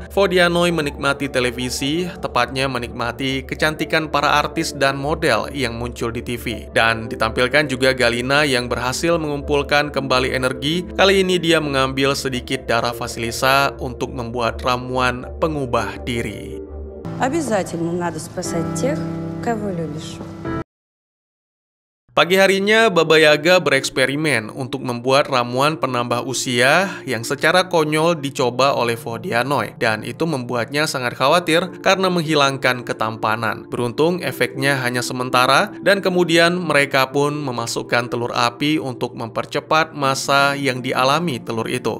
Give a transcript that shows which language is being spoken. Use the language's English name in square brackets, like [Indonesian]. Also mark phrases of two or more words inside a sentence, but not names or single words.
[Indonesian] Vodianoi menikmati televisi, tepatnya menikmati kecantikan para artis dan model yang muncul di TV. Dan ditampilkan juga Galina yang berhasil mengumpulkan kembali energi. Kali ini dia mengambil sedikit darah Vasilisa untuk membuat ramuan pengubah diri. [Russian] Обязательно надо спасать тех, кого любишь. [Indonesian] Pagi harinya, Baba Yaga bereksperimen untuk membuat ramuan penambah usia yang secara konyol dicoba oleh Vodianoi, dan itu membuatnya sangat khawatir karena menghilangkan ketampanan. Beruntung efeknya hanya sementara, dan kemudian mereka pun memasukkan telur api untuk mempercepat masa yang dialami telur itu.